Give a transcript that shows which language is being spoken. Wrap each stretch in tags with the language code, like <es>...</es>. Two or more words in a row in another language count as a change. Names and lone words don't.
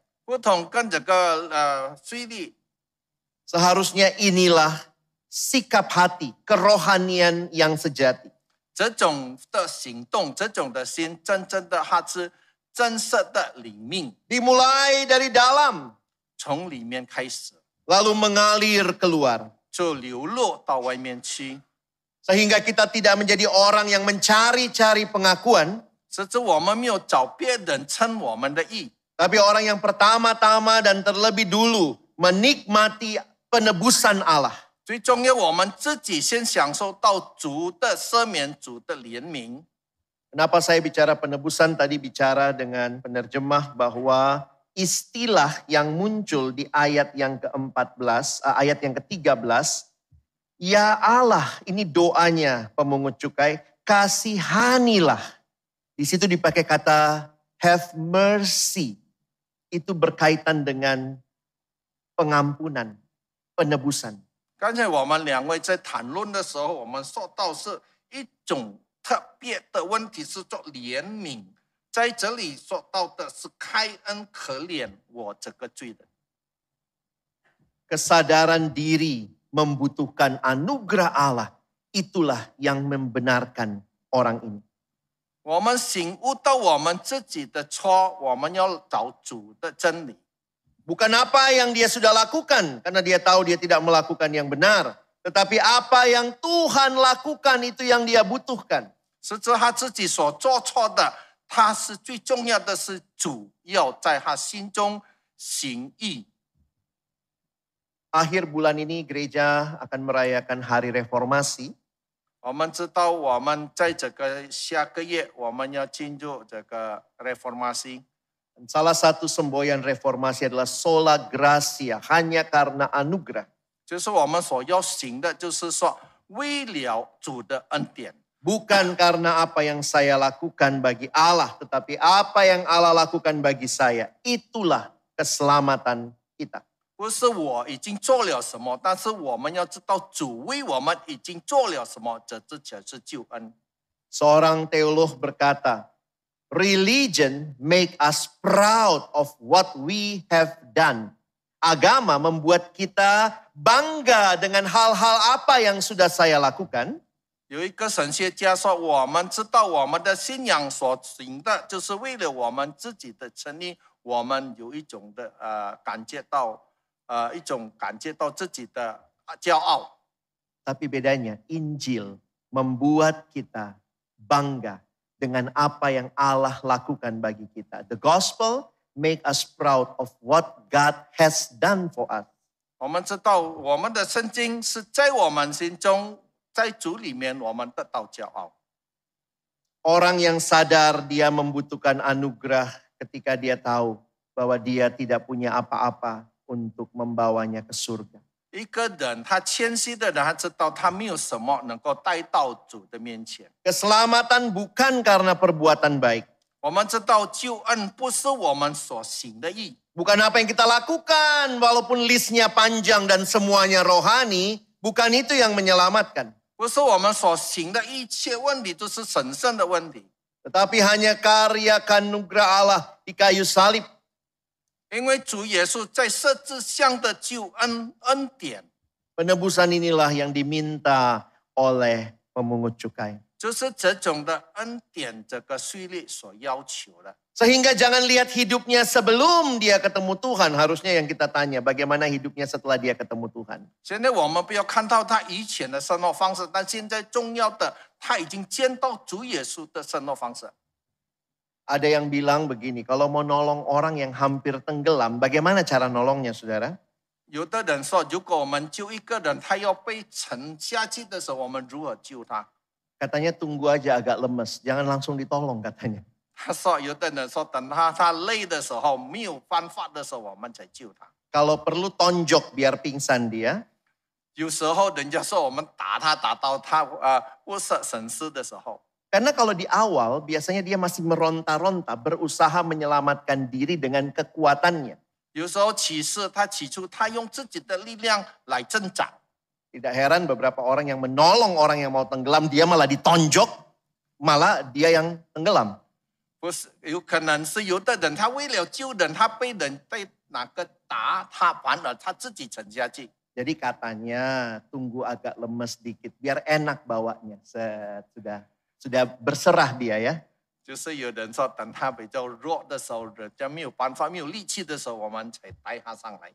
<zh>不同跟这个税吏，</zh> <id>Seharusnya inilah sikap hati, kerohanian yang sejati.</id> <zh>这种的行动，这种的心，真正的它是真实的灵命，</zh> <id>Dimulai dari dalam,</id> <zh>从里面开始，</zh> <id>lalu mengalir keluar.</id> <zh>就流落到外面去，</zh> <id>Sehingga kita tidak menjadi orang yang mencari-cari pengakuan,</id> <zh>甚至我们没有找别人称我们的义，</zh> <id>tapi orang yang pertama-tama dan terlebih dulu menikmati penebusan Allah.</id> <zh>最重要，我们自己先享受到主的赦免、主的怜悯。</zh> <id>Kenapa saya bicara penebusan? Tadi bicara dengan penerjemah bahwa istilah yang muncul di ayat yang ke-14, ayat yang ke-13, ya Allah, ini doanya pemungut cukai, kasihanilah. Di situ dipakai kata</id> <en>have mercy.</en> <id>Itu berkaitan dengan pengampunan, penebusan.</id> <zh>刚才我们两位在谈论的时候，我们说到是一种特别的问题，是做怜悯。在这里说到的是开恩可怜我这个罪人。</zh> <id>Kesadaran diri membutuhkan anugerah Allah, itulah yang membenarkan orang ini.</id> <zh>我们醒悟到我们自己的错，我们要找主的真理。</zh> <id>Bukan apa yang dia sudah lakukan, karena dia tahu dia tidak melakukan yang benar. Tetapi apa yang Tuhan lakukan itu yang dia butuhkan.</id> <zh>是这他自己所做错的，他是最重要的是主要在他心中行义。</zh> <id>Akhir bulan ini gereja akan merayakan Hari Reformasi.</id> <zh>我们知道，我们在这个下个月，我们要进入这个 reformasi。</zh> <id>Salah satu semboyan reformasi adalah</id> <la>sola gratia,</la> <id>hanya karena anugerah.</id> <zh>就是我们所要行的，就是说为了主的恩典，</zh> <id>Bukan karena apa yang saya lakukan bagi Allah, tetapi apa yang Allah lakukan bagi saya. Itulah keselamatan kita.</id> <zh>不是我已经做了什么，但是我们要知道主为我们已经做了什么，这才是救恩。</zh> <id>Seorang teolog berkata,</id> <en>religion make us proud of what we have done.</en> <id>Agama membuat kita bangga dengan hal-hal apa yang sudah saya lakukan.</id> <zh>有一个神学家说，我们知道我们的信仰所行的，就是为了我们自己的成立，我们有一种的感觉到自己的骄傲。</zh> <id>Tapi bedanya, Injil membuat kita bangga dengan apa yang Allah lakukan bagi kita.</id> <en>The gospel make us proud of what God has done for us.</en> <zh>我们知道我们的圣经是在我们心中，在主里面我们得到骄傲。</zh> <id>Orang yang sadar dia membutuhkan anugerah ketika dia tahu bahwa dia tidak punya apa-apa untuk membawanya ke surga.</id> <zh>一个人他谦虚的人，他知道他没有什么能够带到主的面前。</zh> <id>Keselamatan bukan karena perbuatan baik.</id> <zh>我们知道救恩不是我们所行的义，</zh> <id>Bukan apa yang kita lakukan, walaupun listnya panjang dan semuanya rohani, bukan itu yang menyelamatkan.</id> <zh>不是我们所行的一切问题都是神圣的问题，</zh> <id>Tetapi hanya karya kanugerah Allah di kayu salib.</id> <zh>因为主耶稣在十字架的救恩恩典，</zh> <id>Penebusan inilah yang diminta oleh pemungut cukai.</id> <zh>就是这种的恩典，这个税率所要求的。</zh> <id>Sehingga jangan lihat hidupnya sebelum dia ketemu Tuhan. Harusnya yang kita tanya bagaimana hidupnya setelah dia ketemu Tuhan.</id> <zh>现在我们不要看到他以前的生活方式，但现在重要的，他已经见到主耶稣的生活方式。</zh> <id>Ada yang bilang begini, kalau mau nolong orang yang hampir tenggelam, bagaimana cara nolongnya saudara?</id> <zh>有的人说，如果我们救一个人，他要被沉下去的时候，我们如何救他？</zh> <id>Katanya tunggu aja agak lemes, jangan langsung ditolong katanya.</id> <zh>他说，有的人说，等他累的时候，没有办法的时候，我们才救他。</zh> <id>Kalau perlu tonjok biar pingsan dia.</id> <zh>有时候人家说我们打他打到他不省神思的时候，</zh> <id>Karena kalau di awal biasanya dia masih meronta-ronta, berusaha menyelamatkan diri dengan kekuatannya.</id> <zh>有时候起初他用自己的力量来挣扎。</zh> <id>Tidak heran beberapa orang yang menolong orang yang mau tenggelam, dia malah ditonjok, malah dia yang tenggelam.</id> <zh>不是有可能是有的人他为了救人，他被哪个打，他反而他自己沉下去。</zh> <id>Jadi katanya tunggu agak lemes dikit biar enak bawanya. Sudah berserah dia ya.</id> <zh>就是有人说，等他比较弱的时候，人家没有办法、没有力气的时候，我们才带他上来。</zh>